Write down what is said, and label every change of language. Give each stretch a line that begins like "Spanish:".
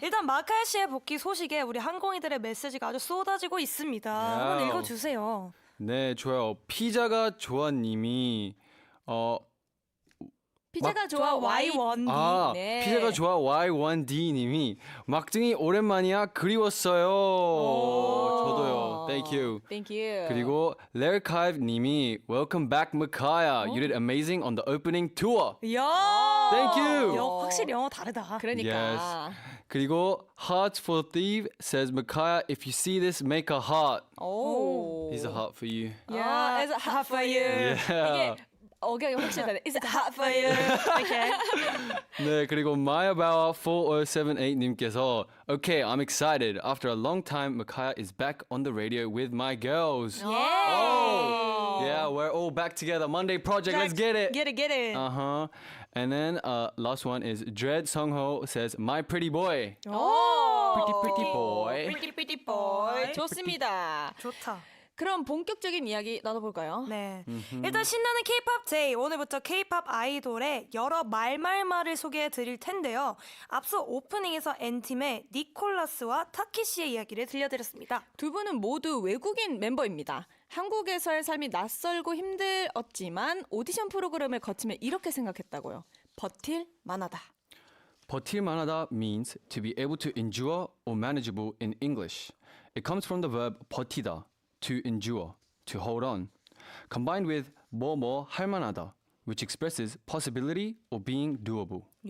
Korean: 일단 마카엘 씨의 복귀 소식에 우리 항공이들의 메시지가 아주 쏟아지고 있습니다. 한번 야우. 읽어주세요. 네, 좋아요. 피자가 좋아님이 피자가 좋아 Y1D. 네. 피자가 좋아 Y1D님이 막둥이 오랜만이야 그리웠어요. 저도요.
English: Thank you. Thank you.
Korean: 그리고 렐카이브님이
English: Welcome back,
Korean: Makaya.
English: You did amazing on the opening tour. 야. Thank you.
Korean: 확실히 영어 다르다. 그러니까.
English: Yes.
Korean: 그리고
English: Hearts for Thief says Makaya, if you see this, make a heart. 오. He's a heart for you. Yeah, it's hot for you. Yeah.
Korean: 이게 억양이 확실히 다르네.
English: It's hot for you.
Korean: 오케이. 네, 그리고 마야바와 4078님께서
English: Okay, I'm excited. After a long time, Makaya is back on the radio with my girls. Oh, yeah, we're all back together. Monday Project, let's get it. Get it. Uh-huh. And then last one is Dread Sungho says My pretty boy. Pretty boy. Pretty boy.
Korean: 좋습니다. 좋다. 그럼 본격적인 이야기 나눠볼까요? 네. 일단 신나는 K-pop 데이. 오늘부터 K-pop 아이돌의 여러 말말말을 소개해 드릴 텐데요. 앞서 오프닝에서 N팀의 니콜라스와 타키 씨의 이야기를 들려드렸습니다. 두 분은 모두 외국인 멤버입니다. 한국에서의 삶이 낯설고 힘들었지만 오디션 프로그램을 거치며 이렇게 생각했다고요. 버틸 만하다. 버틸 만하다
English: means to be able to endure or manageable in English. It comes from the verb 버티다, to endure, to hold on, combined with
Korean: 뭐뭐 할 만하다,
English: which expresses possibility or being doable.